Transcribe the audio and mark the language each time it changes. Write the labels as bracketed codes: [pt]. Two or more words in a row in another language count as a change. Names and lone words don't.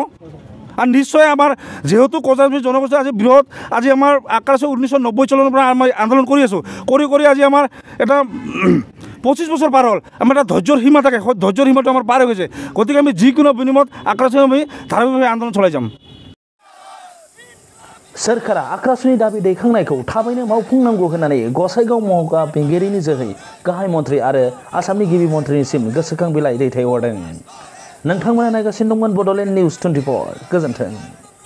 [as] আৰু নিশ্চয় আমাৰ যিহেতু কোচ ৰাজবংশী জনগোষ্ঠী আজি বৃহৎ, আজি আমাৰ আক্ৰাসু 1990 চনৰ পৰা আমি আন্দোলন কৰি আছোঁ। কৰি আজি আমাৰ এটা 25 বছৰ পাৰ হ'ল। আমাৰ এটা ধৈৰ্যৰ সীমা থাকে, ধৈৰ্যৰ সীমাটো আমাৰ পাৰ হৈ গৈছে। গতিকে আমি যিকোনো বিনিময়ত আক্ৰাসুৱে আমি ধাৰাবাহিকভাৱে आन्दोलन চলাই যাম। [brx] सोरखारा आक्रासुनि दाबि दैखांनायखौ थाबैनो मावफुंनांगौ होननानै गसाइगाव महकुमा बेंगिरिनि जोहै गाहाय मन्थ्रि आरो आसामनि गिबि मन्थ्रिनिसिम गोसोखां बिलाइ दैथायहरदों। नोंथांमोना नायगासिनो दंमोन बड'लेण्ड निउस 24। गोजोन्थों।